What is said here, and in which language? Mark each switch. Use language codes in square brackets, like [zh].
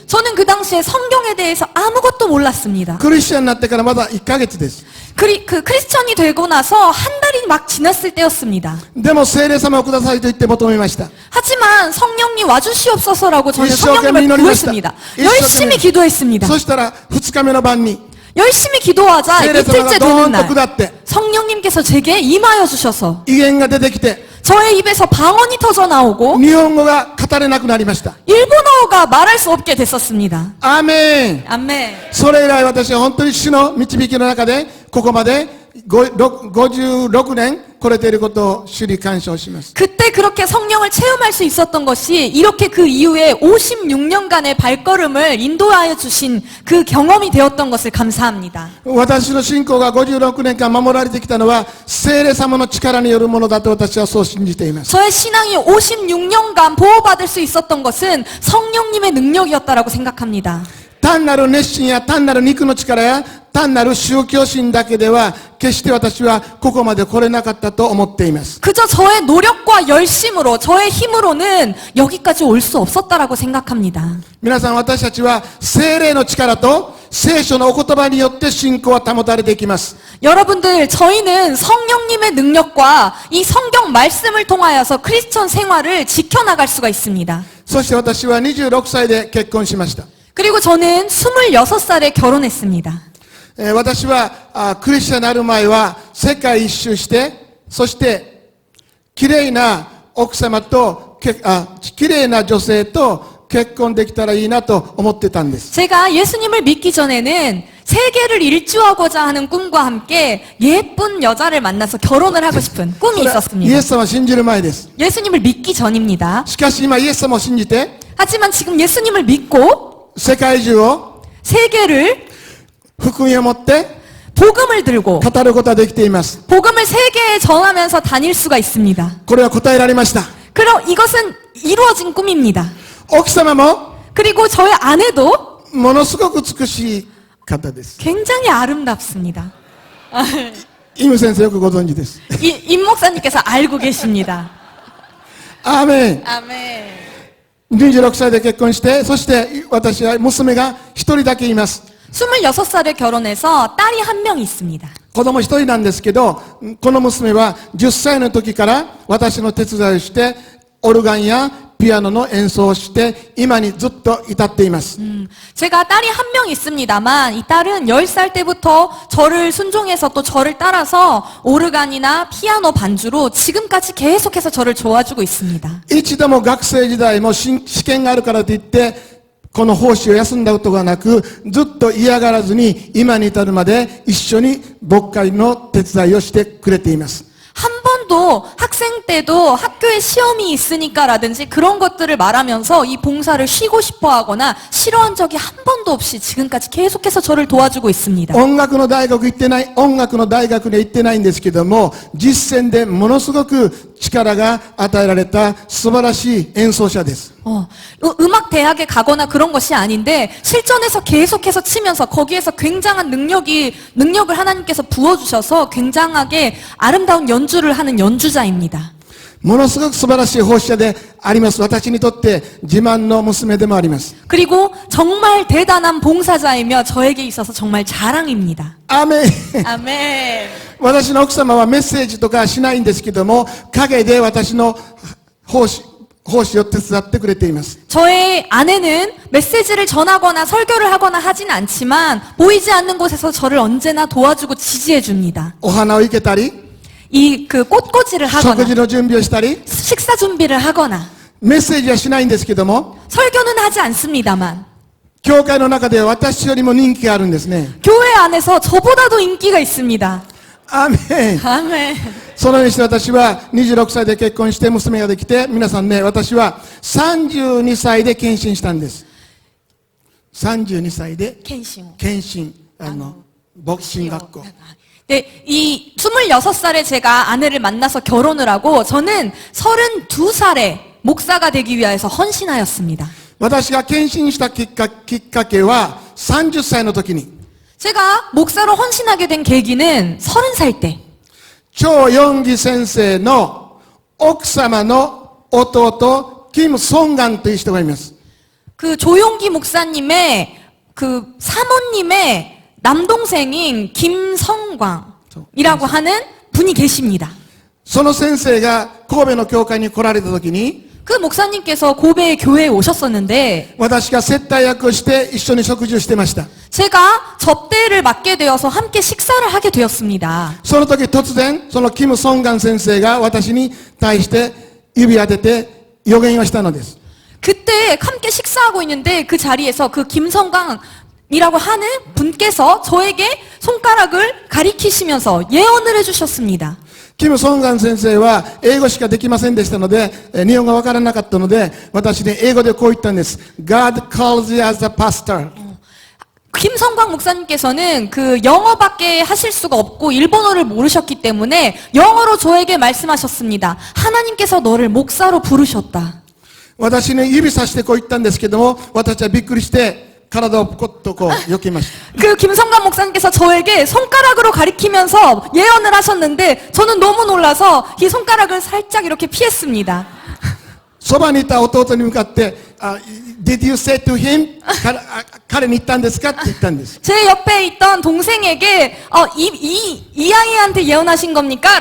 [ko] 저는 그 당시에 성경에 대해서 아무것도 몰랐습니다. [ja] クリスチャンになってからまだ1ヶ月です [ko] 크리스천이 되고 나서 한 달이 막 지났을 때였습니다. [ja] でも聖霊様をくださいと言って求めました [ko] 하지만 성령님 와주시옵소서라고 저는 일시적인 성령님을 민원이 구했습니다. 일시적인 열심히 민원. 기도했습니다. [ja] そしたら2日目の晩に [ko] 열심히 기도하자 [ja] 聖霊様が [ko] 이틀째 [ja] ドー [ko] 되는 [ja] ンと下って [ko] 성령님께서 제게 임하여 주셔서 [ja] 威厳が出てきて [ko] 저의 입에서 방언이 터져 나오고 [ja] 日本語が語れなくなりました [ko] 일본어가 말할 수 없게 됐었습니다. [ja] アーメン [ko] 아멘. [ja] それ以来私は本当に主の導きの中でここまで56年来れていることを主に感謝をします [ko] 그때 그렇게 성령을 체험할 수 있었던 것이 이렇게 그 이후에 56년간의 발걸음을 인도하여 주신 그 경험이 되었던 것을 감사합니다. [ja] 私の信仰が56年間守られてきたのは聖霊様の力によるものだと私はそう信じています [ko] 저의 신앙이 56년간 보호받을 수 있었던 것은 성령님의 능력이었다라고 생각합니다. [ja] 単なる熱心や単なる肉の力や単なる宗教心だけでは決して私はここまで来れなかったと思っています [ko] 그저 저의 노력과 열심으로 저의 힘으로는 여기까지 올 수 없었다라고 생각합니다. [ja] 皆さん私たちは聖霊の力と聖書のお言葉によって信仰は保たれていきます [ko] 여러분들 저희는 성령님의 능력과 이 성경 말씀을 통하여서 크리스천 생활을 지켜나갈 수가 있습니다. [ja] そして私は26歳で結婚しました [ko] 그리고 저는 26살에 결혼했습니다. [ja] 私はクリスチャンになる前は世界一周してそして綺麗な奥様と綺麗な女性と結婚できたらいいなと思ってたんです [ko] 제가 예수님을 믿기 전에는 세계를 일주하고자 하는 꿈과 함께 예쁜 여자를 만나서 결혼을 하고 싶은 꿈이 [ja] イエ [ko] 있었습니다. [ja] ス様を信じる前です [ko] 예수님을 믿기 전입니다. [ja] しかし今イエス様を信じて [ko] 하지만 지금 예수님을 믿고 [ja] 世界中を [ko] 세계를 [ja] 福音を持って [ko] 복음을 들고 [ja] 語ることができています [ko] 복음을 세계에 전하면서 다닐 수가 있습니다. [ja] これは答えられました [ko] 그럼 이것은 이루어진 꿈입니다. [ja] 奥様も [ko] 그리고 저의 아내도 [ja] ものすごく美しい方です [ko] 굉장히 아름답습니다. [ja] イム先生よくご存知です。 [ko] 임 목사님께서 알고 계십니다. [ja] アーメン。 [ko] 아멘. [ja] 26歳で結婚して、そして私は娘が一人だけいます。 [ko] 26살에 결혼해서 딸이 한 명 있습니다. [ja] 子供一人なんですけど、この娘は10歳の時から私の手伝いをして、オルガンやピアノの演奏をして、今にずっと至っています。 [ko] 제가 딸이 한 명 있습니다만 이 딸은 10살 때부터 저를 순종해서 또 저를 따라서 오르간이나 피아노 반주로 지금까지 계속해서 저를 도와주고 있습니다. [ja] 一度も学生時代も試験があるからといって、この奉仕を休んだことがなく、ずっと嫌がらずに今に至るまで一緒に牧会の手伝いをしてくれています。 [ko] 한 번도 학생 때도 학교에 시험이 있으니까라든지 그런 것들을 말하면서 이 봉사를 쉬고 싶어 하거나 싫어한 적이 한 번도 없이 지금까지 계속해서 저를 도와주고 있습니다. [ja] 音楽の大学行ってない、音楽の大学には行ってないんですけども、実践でものすごく力が与えられた素晴らしい演奏者です。 [ko] 음악 대학에 가거나 그런 것이 아닌데 실전에서 계속해서 치면서 거기에서 굉장한 능력을 하나님께서 부어주셔서 굉장하게 아름다운 연주를 하는 연주자입니다. [ja] ものすごく素晴らしい奉仕者であります。私にとって自慢の娘でもあります。 [ko] 그리고 정말 대단한 봉사자이며 저에게 있어서 정말 자랑입니다. [ja] アーメン。 [ko] 아멘. [ja] 私の奥様はメッセージとかしないんですけども、陰で私の奉仕を手伝ってくれています。 [ko] 저의 아내는 메시지를 전하거나 설교를 하거나 하진 않지만 보이지 않는 곳에서 저를 언제나 도와주고 지지해 줍니다. [ja] お花を生けたり、 [ko] 이 그 꽃꽂이를 [ja] 食 [ko] 하거나 [ja] 事の準備をしたり、 [ko] 식사 준비를 하거나 [ja] メッセージはしないんですけども、 [ko] 설교는 하지 않습니다만 [ja] 教会の中では私よりも人気があるんですね。 [ko] 교회 안에서 저보다도 인기가 있습니다. [ja] アーメン。 [ko] 아멘. [ja] そのようにして私は26歳で結婚して娘ができて、皆さんね、私は32歳で献身したんです。 32歳で 켄싱. 献身、牧師学校。 [ko] 네, 이 26살에 제가 아내를 만나서 결혼을 하고 저는 32살에 목사가 되기 위해서 헌신하였습니다. [ja] 私が献身したきっかけは30歳の時に、 [ko] 제가 목사로 헌신하게 된 계기는 30살 때 [ja] 張ヨンギ先生の奥様の弟、キム・ソンガンという人がいます。 [ko] 그 조용기 목사님의 그 사모님의 남동생인 김성광이라고 하는 분이 계십니다. [ja] その先生が神戸の教会に来られた時に、 [ko] 그 목사님께서 고베의 교회에 오셨었는데 [ja] 私が接待役をして一緒に食事をしてました。 [ko] 제가 접대를 맡게 되어서 함께 식사를 하게 되었습니다. [ja] その時突然、そのキム・ソンガン先生が私に対して指当てて予言をしたのです。 [ko] 그때 함께 식사하고 있는데 그 자리에서 그 김성광이라고 하는 분께서 저에게 손가락을 가리키시면서 예언을 해주셨습니다. [ja] キム・ソンガン先生は英語しかできませんでしたので、日本語がわからなかったので、私に英語でこう言ったんです。 [en] God calls you as a pastor. [ko] 김성광 목사님께서는 그 영어밖에 하실 수가 없고 일본어를 모르셨기 때문에 영어로 저에게 말씀하셨습니다. 하나님께서 너를 목사로 부르셨다. [ja] 私に指さしてこう言ったんですけども、私はびっくりして体をポコッとこう避けました。 [ko] 그 김성광 목사님께서 저에게 손가락으로 가리키면서 예언을 하셨는데 저는 너무 놀라서 이 손가락을 살짝 이렇게 피했습니다. [ja] そばにいた弟に向かって、 [en] Did you say to him? [ja] 彼に言ったんですかって言ったんです。 [ko] 제 옆에 있던 동생에게 이 아이한테 예언하신 겁니까?